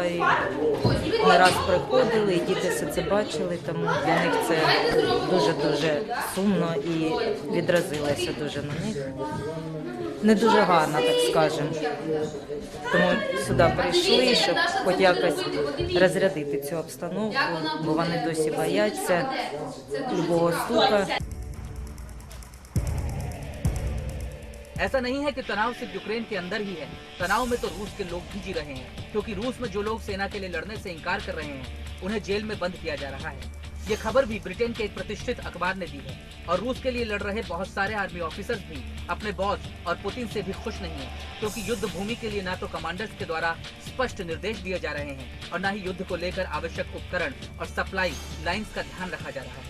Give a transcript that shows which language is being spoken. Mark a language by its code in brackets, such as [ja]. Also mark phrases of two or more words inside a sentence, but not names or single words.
[uk] І не раз приходили, і діти все це бачили, тому для них це дуже-дуже сумно і відразилося дуже на них. Не дуже гарно, так скажемо. Тому сюди прийшли, щоб хоч якось розрядити цю обстановку, бо вони досі бояться любого стука. [hi] ऐसा नहीं है कि तनाव सिर्फ यूक्रेन के अंदर ही है। तनाव में तो रूस के लोग भी जी रहे हैं, क्योंकि रूस में जो लोग सेना के लिए लड़ने से इनकार कर रहे हैं उन्हें जेल में बंद किया जा रहा है। ये खबर भी ब्रिटेन के एक प्रतिष्ठित अखबार ने दी है। और रूस के लिए लड़ रहे बहुत सारे [en] army officers [hi] भी अपने बॉस और पुतिन से भी खुश नहीं है, क्योंकि युद्ध भूमि के लिए न तो कमांडर्स के द्वारा स्पष्ट निर्देश दिए जा रहे हैं और न ही युद्ध को लेकर आवश्यक उपकरण और [en] supply lines [hi] का ध्यान रखा जा रहा है।